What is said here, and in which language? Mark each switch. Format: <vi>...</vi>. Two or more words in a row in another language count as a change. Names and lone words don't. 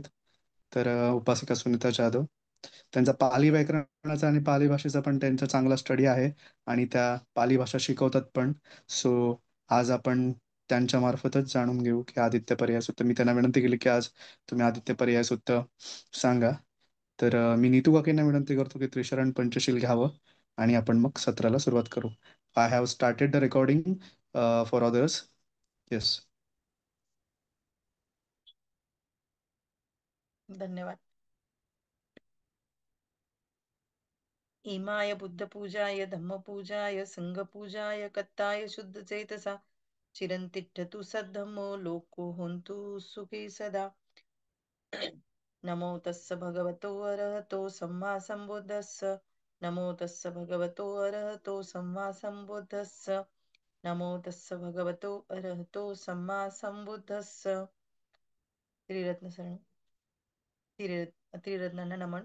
<mr>तर उपासिका सुनीता जाधव, त्यांचा पाली व्याकरणाचा आणि पाली भाषेचा पण त्यांचा चांगला स्टडी आहे आणि त्या पाली भाषा शिकवतात पण. सो आज आपण त्यांच्या मार्फतच जाणून घेऊ की आदित्य पर्याय सूक्त. मी त्यांना विनंती केली की आज तुम्ही आदित्य पर्याय सूक्त सांगा. तर मी नीतू काकींना विनंती करतो की त्रिशरण पंचशील घ्यावं आणि आपण मग सत्राला सुरुवात करू.</mr> <en>I have started the recording for others. येस. धन्यवाद.</en> <pi>इमाय बुद्धपूजाय धम्मपूजाय संघपूजाय कत्ताय शुद्ध चेतसा चिरंतिष्ठतु सद्धम्मो लोको होन्तु सुखी सदा. नमो तस्स भगवतो अरहतो सम्मा सम्बुद्धस्स. नमो तस्स भगवतो अरहतो सम्मा सम्बुद्धस्स. नमो तस्स भगवतो अरहतो सम्मा सम्बुद्धस्स.</pi> <mr>त्रिरत्न शरण त्रिरत्नांना नमन.</mr>